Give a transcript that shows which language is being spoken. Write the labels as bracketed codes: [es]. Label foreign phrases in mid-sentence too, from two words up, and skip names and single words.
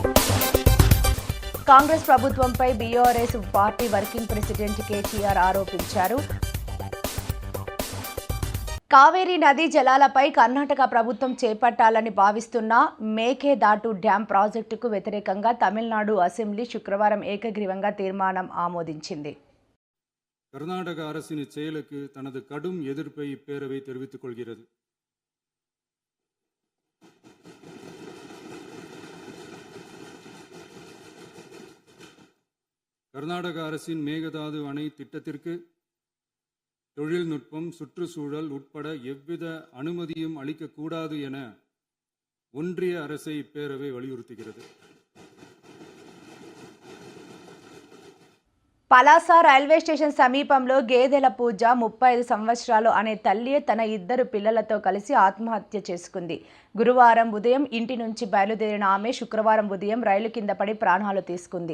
[te] కాంగ్రెస్ ప్రభుత్వంపై బీఆర్ఎస్ పార్టీ వర్కింగ్ ప్రెసిడెంట్ కేటీఆర్ ఆరోపించారు. కావేరీ నదీ జలాలపై కర్ణాటక ప్రభుత్వం చేపట్టాలని భావిస్తున్న మేకేదాటు డ్యాం ప్రాజెక్టుకు వ్యతిరేకంగా తమిళనాడు అసెంబ్లీ శుక్రవారం ఏకగ్రీవంగా తీర్మానం ఆమోదించింది. [ta] கர்நாடக அரசின் செயலுக்கு தனது கடும் எதிர்ப்பை இப்பேரவை தெரிவித்துக் கொள்கிறது. கர்நாடக அரசின் மேகதாது அணை திட்டத்திற்கு தொழில்நுட்பம், சுற்றுச்சூழல் உட்பட எவ்வித அனுமதியும் அளிக்கக்கூடாது என ஒன்றிய அரசை இப்பேரவை வலியுறுத்துகிறது. [te] పలాస రైల్వే స్టేషన్ సమీపంలో గేదెల పూజ 35 సంవత్సరాలు అనే తల్లి తన ఇద్దరు పిల్లలతో కలిసి ఆత్మహత్య చేసుకుంది. గురువారం ఉదయం ఇంటి నుంచి బయలుదేరిన ఆమె శుక్రవారం ఉదయం రైలు కింద పడి ప్రాణాలు తీసుకుంది.